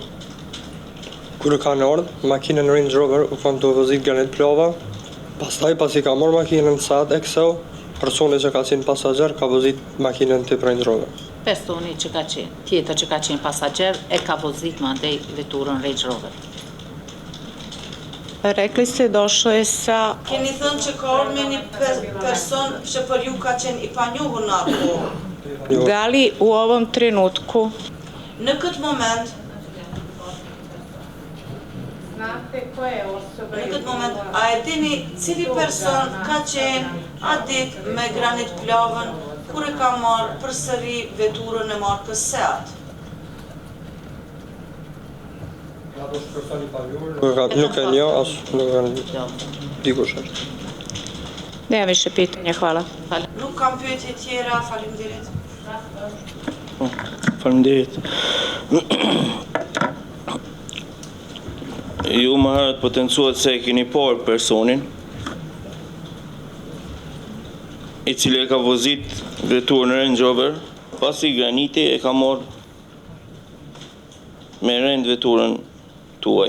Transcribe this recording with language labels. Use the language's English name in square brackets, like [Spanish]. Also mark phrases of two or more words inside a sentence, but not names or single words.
[Albanian] Kur kanë ardhur, makinën Range Rover u kanë të vozit Granit Plova. Pastaj pasi ka marrë makinën Seat Excel, personi që ka qenë pasagjer ka vozit makinën tip Range Rover. Personi që ka qenë, tjetër që ka qenë pasagjer e ka vozit mandej veturën Range Rover. [Serbian] Rekli ste došlo je sa... [Albanian] Keni thënë që ka ardhur me një person që për ju ka qenë i panjohur në atë kohë. [Serbian] Da li u ovom trenutku [Albanian] Në këtë moment, a e dini cili person ka qenë atë ditë me Granit Plovën kur e ka marrë përsëri veturën e markës Seat? Nuk e njo, as nuk e dikush është. [Serbian] Nema više pitanja, hvala. [Albanian] Nuk kam pyetje tjera, faleminderit. Faleminderit. Ju më herët potencuat se e keni parë personin i cili e ka vozit veturën Range Rover, pasi Graniti e ka marrë me rend veturën tuaj.